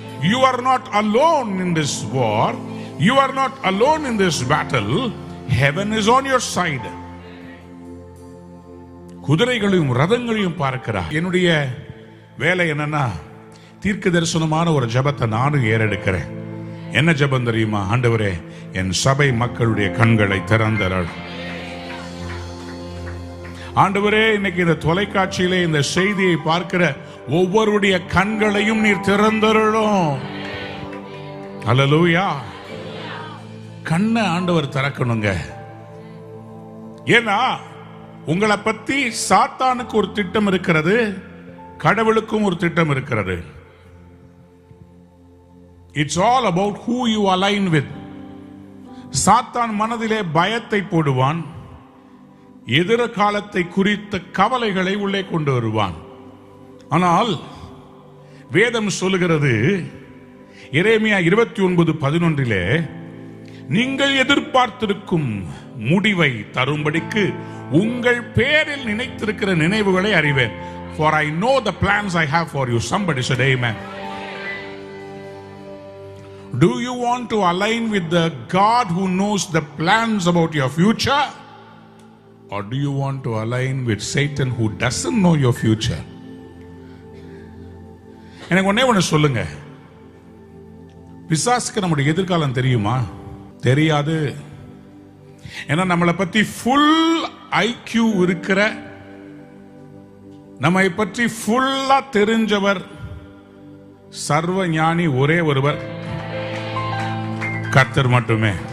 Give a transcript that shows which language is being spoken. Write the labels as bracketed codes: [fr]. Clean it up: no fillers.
[en] You are not alone in this war. You are not alone in this battle. heaven is on your side. [ta] குதிரைகளையும் ரதங்களையும் பார்க்கிறார். என்னுடைய வேலை என்னன்னா, தீர்க்க தரிசனமான ஒரு ஜெபத்தை நானும் ஏறெடுக்கிறேன். என்ன ஜெபம் தெரியுமா? ஆண்டவரே, என் சபை மக்களுடைய கண்களை திறந்தருள். ஆண்டவரே, இன்னைக்கு இந்த தொலைக்காட்சியிலே இந்த செய்தியை பார்க்கிற ஒவ்வொருடைய கண்களையும் நீர் திறந்தருளும். அல்லேலூயா. கண்ணை ஆண்டவர் திறக்கணுங்க. ஏன்னா உங்களை பத்தி சாத்தானுக்கு ஒரு திட்டம் இருக்கிறது, கடவுளுக்கும் ஒரு திட்டம் இருக்கிறது. [en] It's all about who you align with. [ta] சாத்தான் மனதிலே பயத்தை போடுவான், எதிர்காலத்தை குறித்த கவலைகளை உள்ளே கொண்டு வருவான். ஆனால் வேதம் சொல்லுகிறது, எரேமியா 29:11, நீங்கள் எதிர்பார்த்திருக்கும் முடிவை தரும்படிக்கு உங்கள் பேரில் நினைத்திருக்கிற நினைவுகளை அறிவேன். [en] For I know the plans I have for you. Somebody said amen. Do you want to align with the God who knows the plans about your future? Or do you want to align with Satan who doesn't know your future? [ta] எனக்கு ஒண்ணே சொல்லுங்க, பிசாசுக்கு நம்முடைய எதிர்காலம் தெரியுமா? தெரியாது. ஏன்னா நம்மளை பத்தி ஃபுல் ஐக்யூ இருக்கிற, நம்மை பற்றி ஃபுல்லா தெரிஞ்சவர், சர்வ ஞானி ஒரே ஒருவர், கர்த்தர் மட்டுமே.